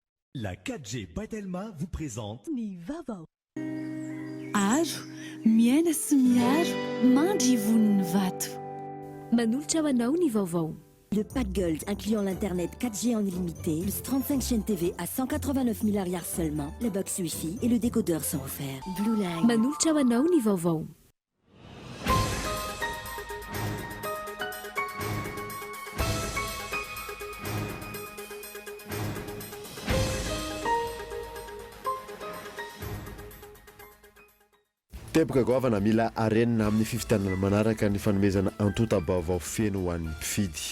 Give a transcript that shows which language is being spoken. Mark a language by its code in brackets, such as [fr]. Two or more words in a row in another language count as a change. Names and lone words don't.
[fr] La 4G Patelma vous présente [mg] Ny vaovao. Aro, miaina sy miaro, mandry voniny vato. Manolotra ho anao ny vaovao. [fr] Le pack Gold incluant l'internet 4G en illimité, plus 35 chaînes TV à 189 milliards seulement, la box Wi-Fi et le décodeur sont offerts. Blue Line. [mg] Manolotra ho anao ny vaovao. Teboka govana mila arenina amin'ny fifidianana manaraka ny fanomezana antota-baovao feno ho an'ny mpifidy.